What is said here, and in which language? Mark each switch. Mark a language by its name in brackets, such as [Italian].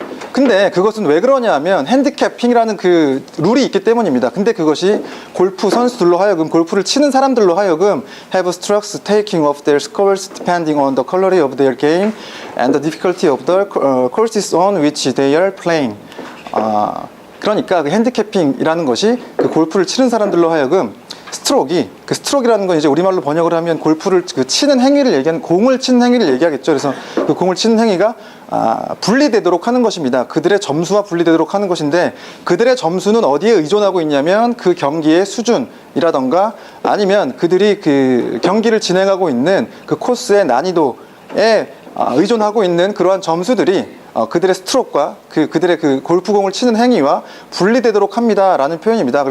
[Korean] 근데 그것은 왜 그러냐 하면 핸디캐핑이라는 그 룰이 있기 때문입니다. 근데 그것이 골프 선수들로 하여금, 골프를 치는 사람들로 하여금 [English] have strokes taking off their scores depending on the quality of their game and the difficulty of the courses on which they are playing. [Korean] 그러니까 그 핸디캐핑이라는 것이 그 골프를 치는 사람들로 하여금 스트로크라는 건 이제 우리말로 번역을 하면 골프를 그 치는 행위를 얘기하는, 공을 치는 행위를 얘기하겠죠. 그래서 그 공을 치는 행위가 분리되도록 하는 것입니다. 그들의 점수와 분리되도록 하는 것인데, 그들의 점수는 어디에 의존하고 있냐면 그 경기의 수준이라던가 아니면 그들이 그 경기를 진행하고 있는 그 코스의 난이도에 의존하고 있는 그러한 점수들이 그들의 스트로크와 그들의 그 골프공을 치는 행위와 분리되도록 합니다 라는 표현입니다.